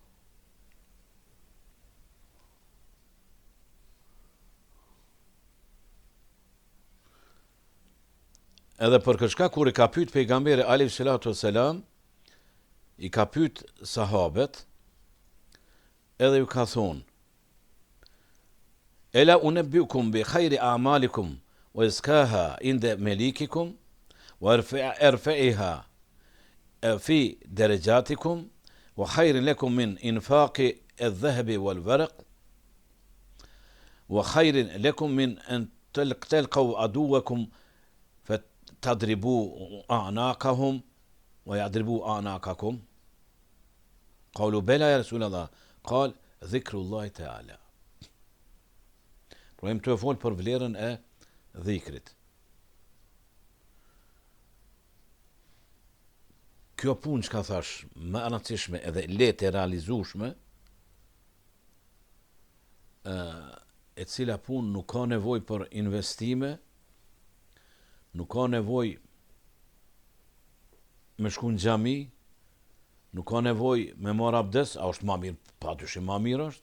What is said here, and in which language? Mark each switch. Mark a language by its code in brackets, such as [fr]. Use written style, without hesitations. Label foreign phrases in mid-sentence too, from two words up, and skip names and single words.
[sq] Edhe për këshka kur i ka pyet pejgamberi [ar] عليه الصلاة والسلام, [sq] i ka pyet sahabet, edhe ju ka thonë: [ar] ألا أنبئكم بخير أعمالكم وأزكاها عند مليككم وأرفعها في درجاتكم وخير لكم من إنفاق الذهب والورق وخير لكم من أن تلقوا عدوكم فتضربوا أعناقهم ويضربوا أعناقكم. قالوا بلى يا رسول الله. قال ذكر الله تعالى. [sq] Pra të fol për vlerën e dhikrit. Kjo punë që ka thash, më rëndësishme edhe lehtë e realizueshme, e cila punë nuk ka nevojë për investime, nuk ka nevojë me shku në xhami, nuk ka nevojë me marr abdes, a është më mirë, padyshim më mirë është.